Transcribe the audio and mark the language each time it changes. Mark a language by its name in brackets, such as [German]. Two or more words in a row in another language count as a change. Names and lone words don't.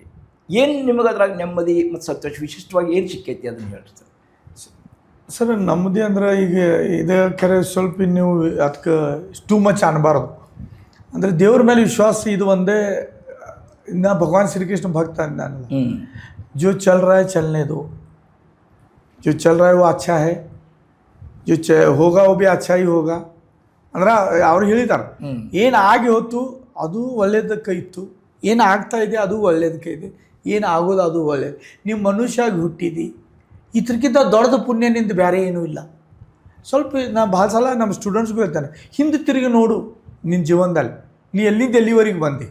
[Kannada] ಏನು ನಿಮಗೆ ಅದ್ರಾಗ ನೆಮ್ಮದಿ ಮತ್ತು ಸಂತೋಷ ವಿಶಿಷ್ಟವಾಗಿ ಏನು ಸಿಕ್ಕೈತಿ ಅದನ್ನು ಹೇಳ್ರಿ ಸರ್. ನೆಮ್ಮದಿ ಅಂದ್ರೆ ಈಗ ಇದೇ ಕರೆ ಸ್ವಲ್ಪ ನೀವು ಅದಕ್ಕೆ [English] too much [Kannada] ಅನ್ನಬಾರ್ದು. ಅಂದರೆ ದೇವ್ರ ಮೇಲೆ ವಿಶ್ವಾಸ ಇದು ಒಂದೇ. ನಾ ಭಗವಾನ್ ಶ್ರೀಕೃಷ್ಣ ಭಕ್ತ ನಾನು. [Hindi] जो चल रहा है चलने दो, जो चल रहा है वो अच्छा है, जो होगा वो भी अच्छा ही होगा [Kannada] ಅಂದ್ರೆ ಅವ್ರು ಹೇಳಿದ್ದಾರೆ. ಏನು ಆಗಿ ಹೋಯ್ತು ಅದು ಒಳ್ಳೇದಕ್ಕೆ ಇತ್ತು, ಏನು ಆಗ್ತಾ ಇದೆ ಅದು ಒಳ್ಳೇದಕ್ಕೆ ಇದೆ, ಏನು ಆಗೋದು ಅದು ಒಳ್ಳೇದು. ನೀವು ಮನುಷ್ಯಾಗಿ ಹುಟ್ಟಿದಿ, ಇದಕ್ಕಿಂತ ದೊಡ್ಡದು ಪುಣ್ಯ ನಿಂದು ಬೇರೆ ಏನೂ ಇಲ್ಲ. ಸ್ವಲ್ಪ ನಾನು ಭಾಳ ಸಲ ನಮ್ಮ ಸ್ಟೂಡೆಂಟ್ಸ್ಗೂ ಹೇಳ್ತಾನೆ, ಹಿಂದೆ ತಿರುಗಿ ನೋಡು ನಿನ್ನ ಜೀವನದಲ್ಲಿ ನೀ ಎಲ್ಲಿಂದ ಎಲ್ಲಿವರೆಗೆ ಬಂದೆ.